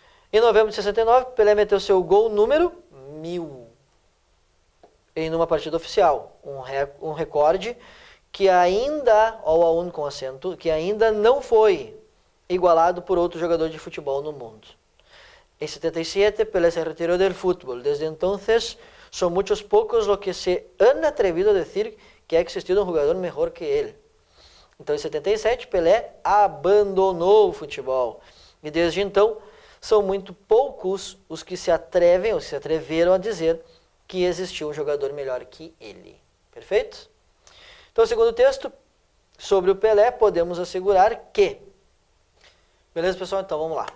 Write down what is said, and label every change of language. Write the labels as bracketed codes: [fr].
[pt] Em novembro de 69, Pelé meteu seu gol número 1000 em uma partida oficial. Um recorde que ainda, ou com acento, que ainda não foi igualado por outro jogador de futebol no mundo. [es] En 77, Pelé se retiró del fútbol. Desde entonces, son muchos pocos los que se han atrevido a decir que ha existido un jugador mejor que él. [pt] Então, em 77, Pelé abandonou o futebol. E desde então, são muito poucos os que se atrevem, ou se atreveram a dizer que existiu um jogador melhor que ele. Perfeito? Então, segundo o texto, sobre o Pelé, podemos assegurar que... Beleza, pessoal? Então, vamos lá.